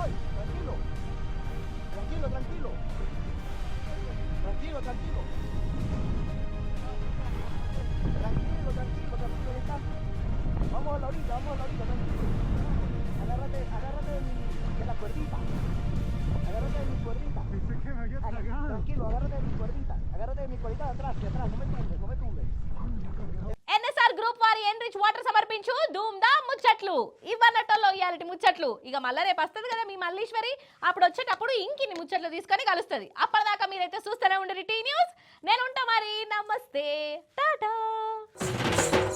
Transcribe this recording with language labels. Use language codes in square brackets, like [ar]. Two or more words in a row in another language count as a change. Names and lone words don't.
[es] Vamos a la orilla, tranquilo. Agárrate de la cuerdita. Agárrate de mi cuerdita. Tranquilo, agárrate de mi cuerdita de atrás, no me tumbes. [te] ఎన్ఎస్ఆర్ గ్రూప్ వారి ఎన్రిచ్ వాటర్ సమర్పించు ధూమ్ దా ముచ్చట్లు. ఇవ్వనట్టలో ఇయాలిటి ముచ్చట్లు. ఇక మళ్ళీ రేపు వస్తుంది కదా మీ మల్లీశ్వరి. అప్పుడు వచ్చేటప్పుడు ఇంకిన్ని ముచ్చట్లు తీసుకొని కలుస్తుంది. అప్పటిదాకా మీరైతే చూస్తూనే ఉండరు టీ న్యూస్. నేను ఉంటా మరి. నమస్తే, టాటా.